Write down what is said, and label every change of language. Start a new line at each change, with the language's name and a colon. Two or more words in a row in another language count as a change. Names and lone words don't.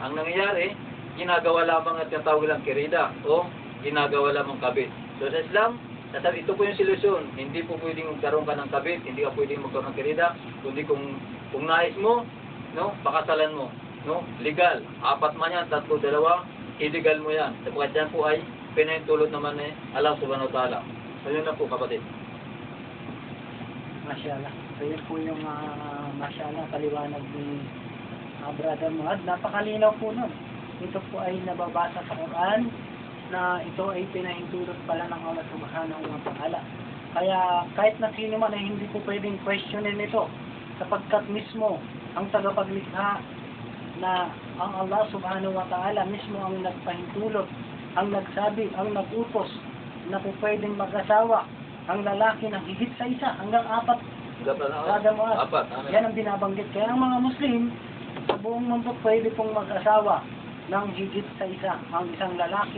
Filipino: Ang nangyayari, ginagawa lamang at tinatawag lang kirida o ginagawa lamang kabit. So sa Islam, ito po yung solusyon. Hindi po pwedeng magkaroon ka ng kabit, hindi ka pwedeng magkaroon ng kirida, kundi kung nais mo, no, pakasalan mo. No? Legal. 4 man yan, 3, 2, illegal mo yan. Sapagkat yan po ay pinahintulot naman ni Allah
Arabic: سبحانه وتعالى.
Filipino: So yun lang po kapatid. Mashallah. So yun po yung mashallah paliwanag ni Brother Muad. Napakalinaw po nun. Ito po ay nababasa sa Quran na ito ay pinahintulot pala ng Allah
Arabic: سبحانه وتعالى.
Filipino: Kaya kahit na sino man ay hindi po pwedeng questionin ito sapagkat mismo ang tagapaglikha na ang Allah
Arabic: سبحانه وتعالى
Filipino: mismo ang nagpahintulot, ang nagsabi, ang nagutos na po pwedeng mag-asawa ang lalaki ng higit sa isa hanggang 4. Brother Muad. 4. Yan ang binabanggit. Kaya ang mga Muslim sa buong mundo pwede pong mag-asawa ng higit sa isa ang isang lalaki.